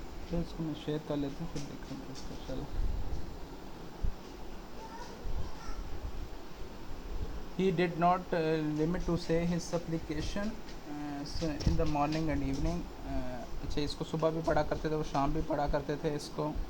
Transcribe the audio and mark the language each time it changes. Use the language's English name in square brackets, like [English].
[Hindi] तो इसको मैं शेयर कर लेता हूँ, फिर देखेंगे इसको. चलो. [English] He did not limit to say his supplication in the morning and evening. [Hindi] अच्छा, इसको सुबह भी पढ़ा करते थे, वो शाम भी पढ़ा करते थे इसको.